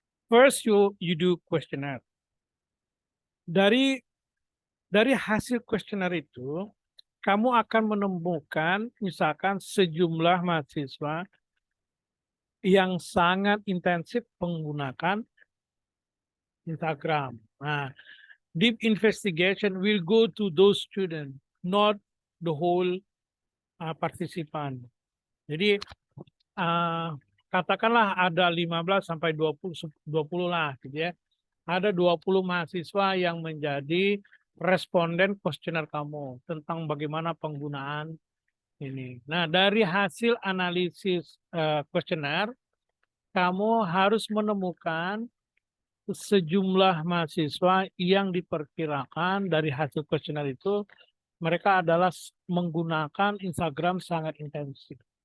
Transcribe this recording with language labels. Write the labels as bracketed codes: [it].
[en] First you do questionnaire. Dari [id] Dari hasil kuesioner itu, kamu akan menemukan misalkan sejumlah mahasiswa yang sangat intensif menggunakan Instagram. [en] Nah, deep investigation will go to those students, not the whole participant. [id] Jadi katakanlah ada 15 sampai 20 lah gitu ya. Ada 20 mahasiswa yang menjadi responden kuesioner kamu tentang bagaimana penggunaan ini. Nah, dari hasil analisis kuesioner, kamu harus menemukan sejumlah mahasiswa yang diperkirakan dari hasil kuesioner itu mereka adalah menggunakan Instagram sangat intensif.